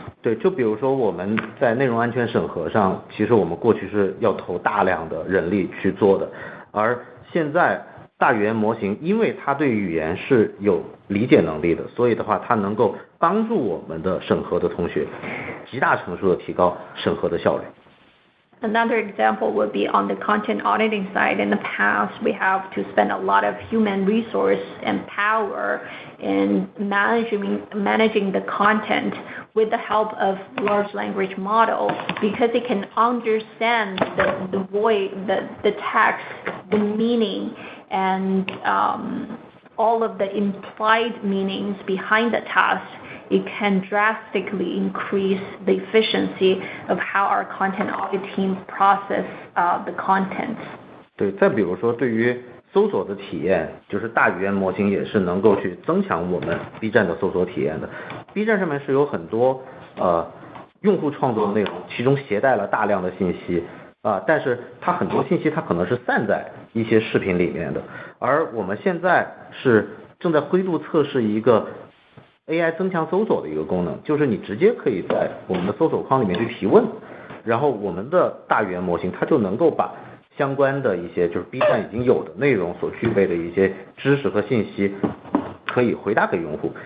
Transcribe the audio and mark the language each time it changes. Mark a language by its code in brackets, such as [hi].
[zh] 对，就比如说我们在内容安全审核上，其实我们过去是要投大量的人力去做的，而现在大语言模型因为它对语言是有理解能力的，所以的话它能够帮助我们的审核的同学极大程度的提高审核的效率。 [en] Another example would be on the content auditing side. In the past, we have to spend a lot of human resource and power in managing the content with the help of large language model, because it can understand the voice, the text, the meaning, and all of the implied meanings behind the text. It can drastically increase the efficiency of how our content audit team process the content. [zh] 对，再比如说对于搜索的体验，就是大语言模型也是能够去增强我们 B 站的搜索体验的。 B 站上面是有很多用户创作的内容，其中携带了大量的信息但是它很多信息它可能是散在一些视频里面的，而我们现在是正在灰度测试一个AI 增强搜索的一个功能，就是你直接可以在我们的搜索框里面去提问，然后我们的大语言模型它就能够把相关的一些就是 B 站已经有的内容所具备的一些知识和信息可以回答给用户。